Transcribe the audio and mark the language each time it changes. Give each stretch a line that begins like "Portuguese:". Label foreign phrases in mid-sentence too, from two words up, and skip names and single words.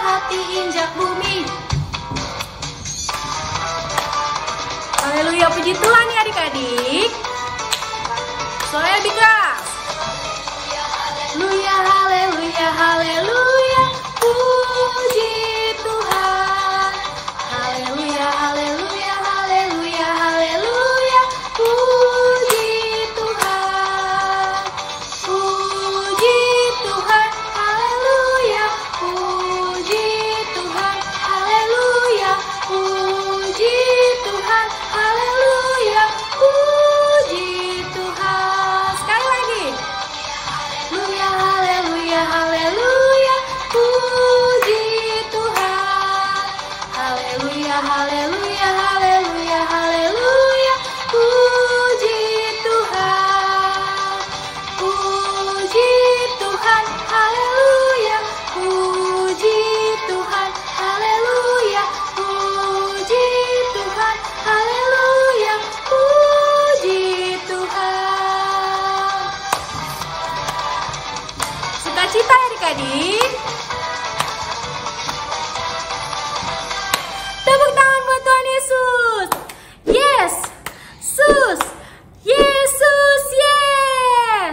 Indonesian: hati injak bumi. Haleluya, puji Tuhan ya adik-adik. Suaranya lebih keras. Haleluya, haleluya, haleluya, puji Tuhan. Haleluya, haleluya, haleluya, haleluya, puji Tuhan. Puji Tuhan, haleluya, puji Tuhan, haleluya, puji Tuhan, haleluya, puji Tuhan. Sekali lagi. Haleluya, haleluya, haleluya, puji Tuhan. Haleluya, haleluya, haleluya, haleluya, puji Tuhan. Puji Tuhan, haleluya, puji Tuhan, haleluya, puji Tuhan, haleluya, puji Tuhan. Sukacita ya adik-adik. Tepuk tangan buat Tuhan Yesus.
English: Yes, Sus.
Indonesian: Yesus, yes.